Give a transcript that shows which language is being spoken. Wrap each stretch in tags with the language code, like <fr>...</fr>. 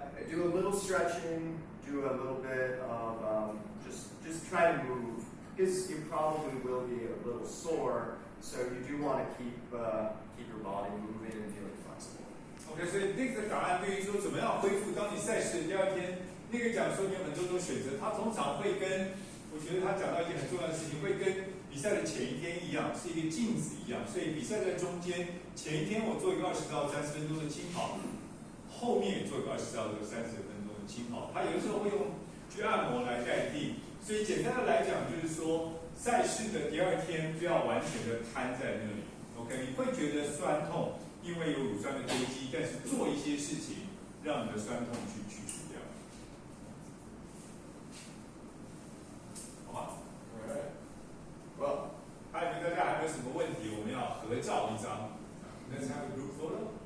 <en>Do a little stretching, do a little bit of just try to move because you probably will be a little sore, so you do want to keep your body moving and feeling flexible.</en> <zh>OK， 所以那个答案对于说怎么样恢复，当你赛事的第二天，那个讲说你有很多种选择，他通常会跟我觉得他讲到一件很重要的事情，会跟比赛的前一天一样，是一个镜子一样，所以比赛在中间，前一天我做一个20到30分钟的轻跑。后面也做一个20到30分钟的轻跑，它有的时候会用去按摩来代替，所以简单的来讲就是说，赛事的第二天不要完全的瘫在那里 ，OK？你会觉得酸痛，因为有乳酸的堆积，但是做一些事情让你的酸痛去除掉，好吗</zh> <en>Well,</en> <zh>还有没有大家还有没有什么问题？我们要合照一张</zh> <en>，Let's have a group photo.</en>